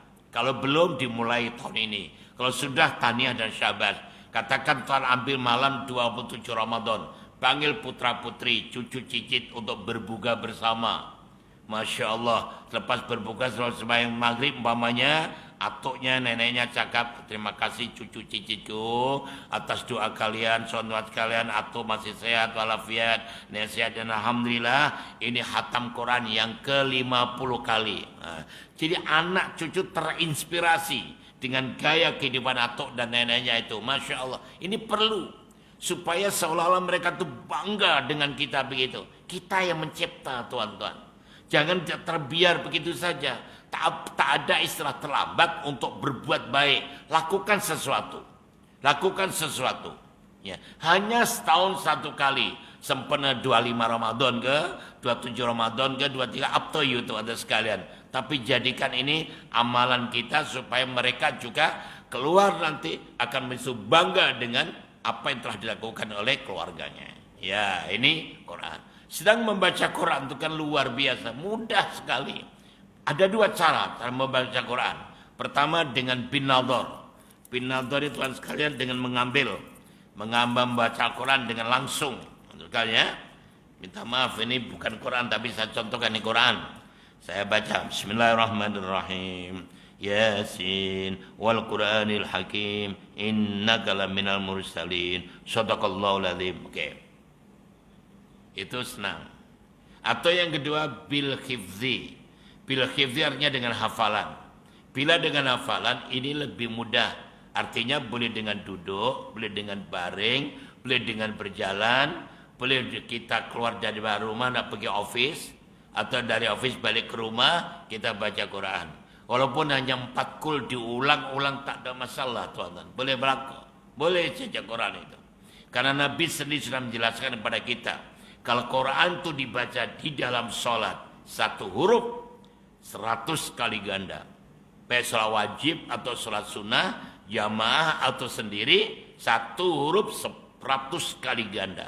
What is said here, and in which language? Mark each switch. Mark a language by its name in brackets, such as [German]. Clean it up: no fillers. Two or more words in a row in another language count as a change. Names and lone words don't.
[Malay] Kalau belum dimulai tahun ini. Kalau sudah tahniah dan syabas. Katakan tuan ambil malam 27 Ramadan. Panggil putra-putri, cucu cicit untuk berbuka bersama. [Arabic] ما شاء الله. [Malay] Selepas berbuka sembahyang maghrib umpamanya, atuknya, neneknya cakap, terima kasih cucu cicitku atas doa kalian, sonat kalian, atuk masih sehat walafiat, nenek sehat dan alhamdulillah. Ini hatam Quran yang ke-50 kali. Nah, jadi anak cucu terinspirasi dengan gaya kehidupan atuk dan neneknya itu. [Arabic] ما شاء الله. [Malay] Ini perlu supaya seolah-olah mereka tuh bangga dengan kita begitu. Kita yang mencipta tuan-tuan. Jangan terbiar begitu saja. Tak ada istilah terlambat untuk berbuat baik. Lakukan sesuatu. Lakukan sesuatu. Ya. Hanya setahun 1 kali. Sempena 25 Ramadan ke, 27 Ramadan ke, 23, [English] up to you [Malay] tuan sekalian. Tapi jadikan ini amalan kita supaya mereka juga keluar nanti akan bangga dengan apa yang telah dilakukan oleh keluarganya. Ya, ini Quran. Sedang membaca Quran itu kan luar biasa, mudah sekali. Ada 2 cara membaca Quran. Pertama dengan [Arabic] بالنظر. بالنظر [Malay] itu tuan sekalian dengan mengambil membaca Quran dengan langsung. Sekalian, minta maaf ini bukan Quran tapi saya contohkan ini Quran. Saya baca Bismillahirrahmanirrahim. [Arabic] يس والقرآن الحكيم إنك لمن المرسلين. صدق الله العظيم. [Malay] Oke. Itu senang. Atau yang kedua [Arabic] بالحفظ. بالحفظ [Malay] artinya dengan hafalan. Bila dengan hafalan ini lebih mudah. Artinya boleh dengan duduk, boleh dengan baring, boleh dengan berjalan, boleh kita keluar dari rumah nak pergi office, atau dari office balik ke rumah kita baca Quran. Walaupun hanya 4 kul diulang-ulang tak ada masalah tuan-tuan. Boleh berlaku. Boleh baca Quran itu. Karena Nabi sendiri sudah menjelaskan kepada kita. Kalau Quran itu dibaca di dalam sholat, 1 huruf 100 kali ganda. Baik sholat wajib atau sholat sunnah, jamaah atau sendiri, 1 huruf 100 kali ganda.